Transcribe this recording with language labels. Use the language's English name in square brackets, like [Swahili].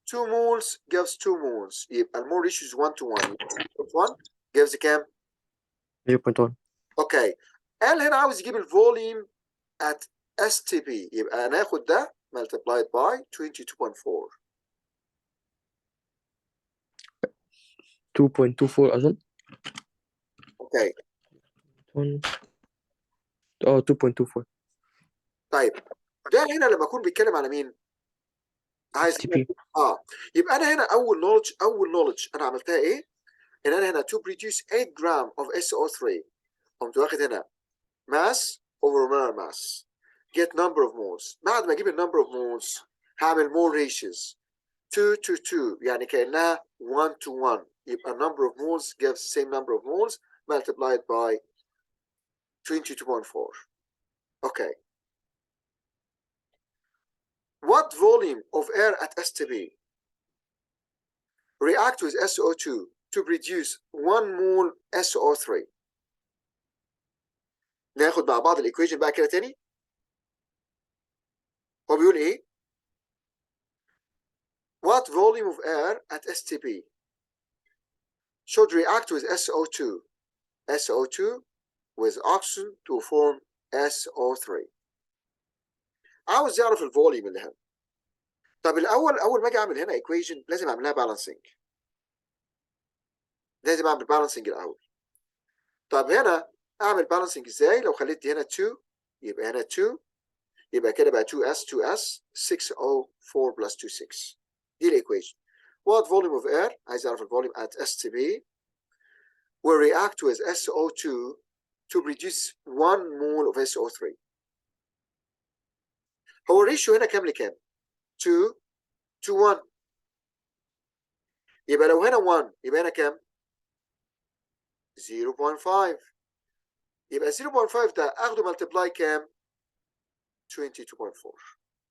[English] 2 moles gives 2 moles، [Arabic] يبقى المول ريشيوز [English] 1 to 1. [Arabic] 1 gives كام؟ 0.1. اوكي قال هنا عاوز يجيب الفوليوم at STP، يبقى هناخد ده [English] multiplied by 22.4. [Arabic] 2.24 اظن. اوكي 2.24. طيب ده هنا لما اكون بيتكلم على مين؟ عايز STP. يبقى انا هنا اول نولج انا عملتها ايه؟ ان انا هنا [English] to produce 8 gram of SO3 [Arabic] قمت واخد هنا [English] mass over molar mass get number of moles. [Arabic] بعد ما اجيب النمبر [English] of moles هعمل mole ratios 2 to 2، يعني كأنها 1 to 1، يبقى number of moles gives same number of moles multiplied by 22.4. okay, what volume of air at STP react with SO2 to produce 1 mole SO3؟ [Arabic] ناخد مع بعض الايكويشن بقى كده تاني. هو بيقول ايه؟ [English] What what volume of air at STP should react with SO2 with oxygen to form SO3. [Arabic] عاوز يعرف الفوليوم اللي هنا. طب الاول اول ما اجي اعمل هنا equation لازم اعملها balancing. لازم اعمل balancing الاول. طب هنا اعمل balancing ازاي؟ لو خليت دي هنا 2 يبقى هنا 2 يبقى كده بقى 2s 604 plus 26. دي الايكويشن. [English] What volume of air [Arabic] عايز اعرف الفوليوم [English] at STP will react with SO2 to produce 1 mole of SO3. [Arabic] هو الريشيو هنا كام لكام؟ 2 to 1. يبقى لو هنا 1 يبقى هنا كام؟ 0.5. يبقى 0.5 ده اخده ملتبلاي كام؟ 22.4.